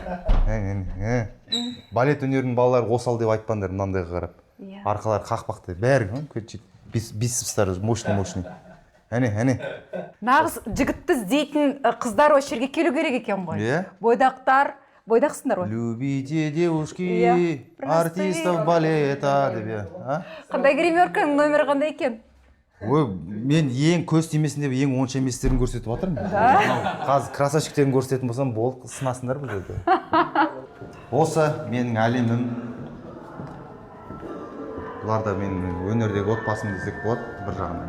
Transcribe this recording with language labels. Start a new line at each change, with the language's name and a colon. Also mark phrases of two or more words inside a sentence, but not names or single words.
Kazakh: Балет өнерінің балалары осал деп айтпаңдар мынандайға қарап. Арқалары қақпақты, бәрі бицепстары мощный. Әне. Нағыз жігітті іздейтін қыздар осы жерге келу керек екен ғой. Иә. Бойдақсыңдар ғой.
Russian: Любите девушки, артистов балета деп я.
Kazakh: Қандай гримерканың номері қандай екен? Ой, мен ең көз тимесін деп ең онша еместерін көрсетіп жатырмын. Қазір красавчиктерін көрсететін болсам, болды, сынасыңдар бұл жерде. Осы менің әлемім. Бұлар да менің өнердегі отбасым десек болады бір жағынан.